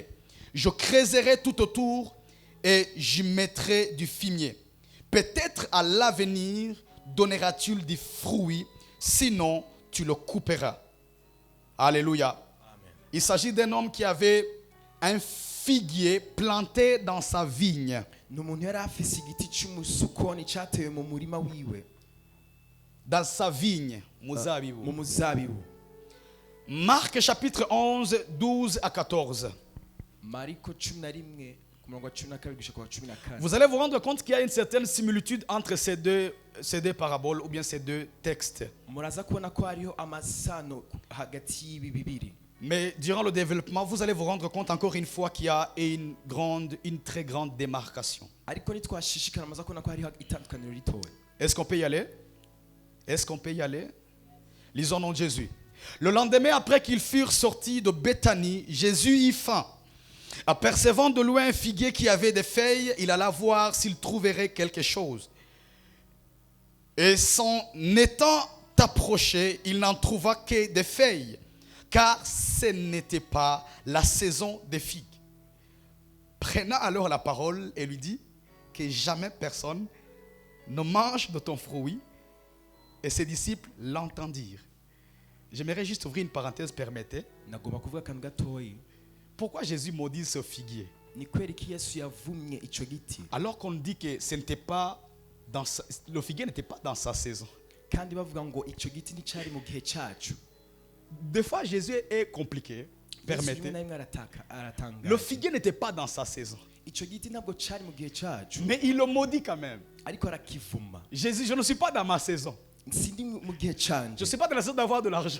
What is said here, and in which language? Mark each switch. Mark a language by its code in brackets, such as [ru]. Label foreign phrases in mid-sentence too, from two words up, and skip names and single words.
[fr] Je creuserai tout autour et j'y mettrai du fumier. Peut-être à l'avenir donneras-tu du fruit, sinon tu le couperas. Alléluia. Amen. Il s'agit d'un homme qui avait un figuier planté dans sa vigne. [rn] n'umuntu yari afise igiti cy'umusukoni cyatewe mu murima wiwe [fr] Dans sa vigne, [rn] mu muzabibu. muzabibu [fr] Marc chapitre 11, 12 à 14. [rn] mariko 11 ku murongo wa 12 gushika wa 14 [fr] Vous allez vous rendre compte qu'il y a une certaine similitude entre ces deux paraboles ou bien ces 2 textes. [rn] muraza kubona ko hariho amasano hagati y'ibi bibiri [fr] Mais durant le développement, vous allez vous rendre compte encore une fois qu'il y a une très grande démarcation. [rn] ariko nitwashishikara maza kubona ko hariho itandukaniro ritowe [fr] Est-ce qu'on peut y aller? Est-ce qu'on peut y aller? Lisons au nom de Jésus. Le lendemain, après qu'ils furent sortis de Béthanie, Jésus eut faim. Apercevant de loin un figuier qui avait des feuilles, il alla voir s'il trouverait quelque chose. Et s'en étant approché, il n'en trouva que des feuilles, car ce n'était pas la saison des figues. Prenant alors la parole et lui dit que jamais personne ne mange de ton fruit. Et ses disciples l'entendirent. J'aimerais juste ouvrir une parenthèse, permettez. [rn] nagomba kuvuga akantu gatoyi [fr] Pourquoi Jésus maudit ce figuier? [sw] ni kweli [rn] ko Yesu yavumye ico giti [fr] alors qu'on dit que ce n'était pas dans le figuier n'était pas dans sa saison. [rn] kandi bavuga ngo ico giti nticari mu gihe cacu. [fr] Des fois Jésus est compliqué. Permettez. Le figuier n'était pas dans sa saison. Mais il le maudit quand même. Jésus, je ne suis pas dans ma saison. Je ne suis pas dans la saison d'avoir de l'argent.